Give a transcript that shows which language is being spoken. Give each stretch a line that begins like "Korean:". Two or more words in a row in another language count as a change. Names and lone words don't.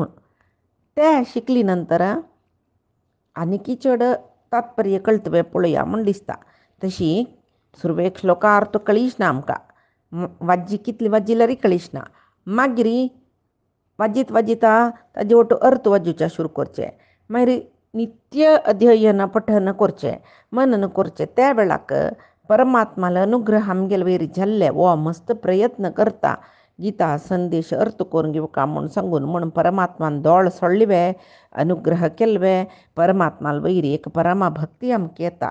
Konkani: ते शिकली नंतर आनीकी चड तात्पर्य कळटवें पळोवया म्हूण दिसता. तशी सुरवेक श्लोका अर्थ कळीचना आमकां वाजी कितली वाजिल्यार कळीचना. मागीर वाजीत वाजिता ताजे वटू अर्थ वाजूचे सुरू करचे. मागीर नित्य अध्ययन पठन करचें मनन करचें. त्या वेळाक परमात्माला अनुग्रह आमगेले वयर जाल्ले वो मस्त प्रयत्न करता गीता संदेश अर्थ करून घेवका म्हूण सांगून म्हूण परमात्मान दोळ सोडलिवे अनुग्रह केल्वे परमात्माला वयर एक परमा भक्ती आमकां येता.